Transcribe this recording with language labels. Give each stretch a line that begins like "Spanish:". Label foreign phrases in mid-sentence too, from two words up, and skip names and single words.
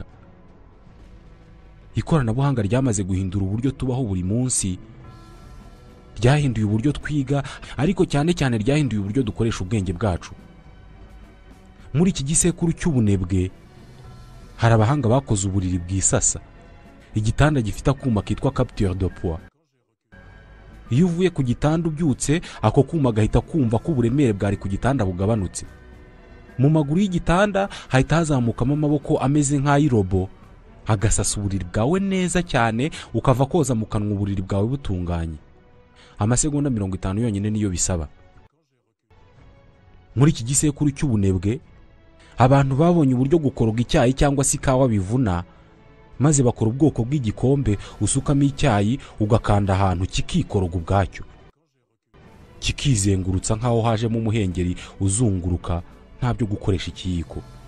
Kinyarwanda: Ikoranabuhanga ryamaze guhindura uburyo tubaho buri munsi. Ryahinduye uburyo twiga, ariko cyane cyane ryahinduye uburyo dukoresha ubwenge bwacu. Muri iki gisekuru cy'ubunebwe hari abahanga bakoze uburiri bw'isasa, igitanda gifite akuma kitwa
French: capteur de poids.
Kinyarwanda: iyo uvuye ku gitanda ubyutse ako kuma gahita kumva ko uburemere bwari ku gitanda bugabanutse. Mu maguru y'igitanda hahita hazamukamo amaboko ameze nk'ay'irobo agasasa uburiri bwawe neza cyane, ukava koza mu kanwa uburiri bwawe butunganye. Amasegonda 50 yonyine niyo bisaba. Muri iki gisekuru cy'ubunebwe abantu babonye uburyo gukoroga icyayi cyangwa se ikawa bivuna, maze bakora ubwoko bw'igikombe usukamo icyayi ugakanda ahantu kikikoroga ubwacyo, kikizengurutsa nk'aho hajemo umuhengeri uzunguruka, nta byo gukoresha ikiyiko.